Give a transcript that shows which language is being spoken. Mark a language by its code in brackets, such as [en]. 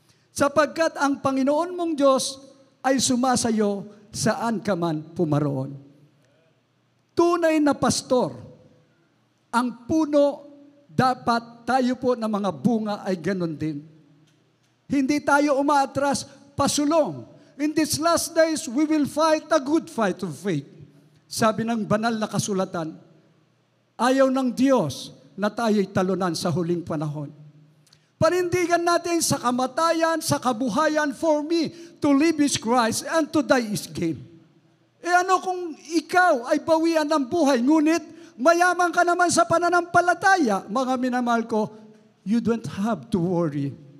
[tl] Sapagkat ang Panginoon mong Diyos ay sumasayo saan ka man pumaroon. Tunay na pastor, ang puno, dapat tayo po ng mga bunga ay ganun din. Hindi tayo umaatras, pasulong. [en] In these last days, we will fight a good fight of faith. [tl] Sabi ng banal na kasulatan, ayaw ng Diyos na tayo'y talunan sa huling panahon. Panindigan natin sa kamatayan, sa kabuhayan, [en] for me, to live is Christ and to die is gain. [tl] Ano kung ikaw ay bawian ng buhay, ngunit mayaman ka naman sa pananampalataya, mga minamahal ko, [en] you don't have to worry.